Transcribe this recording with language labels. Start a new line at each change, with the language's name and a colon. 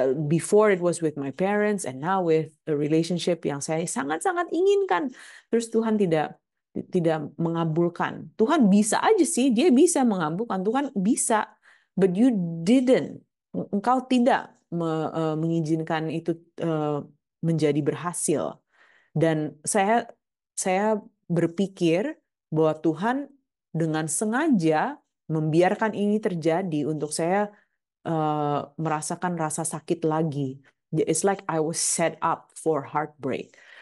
English: Before it was with my parents and now with a relationship
Indonesian: yang saya sangat-sangat inginkan. Terus Tuhan tidak mengabulkan. Tuhan bisa aja sih, dia bisa mengabulkan. Tuhan bisa,
English: but you didn't.
Indonesian: Engkau tidak mengizinkan itu menjadi berhasil. Dan saya berpikir bahwa Tuhan dengan sengaja membiarkan ini terjadi untuk saya merasakan rasa sakit lagi.
English: It's like I was set up for heartbreak.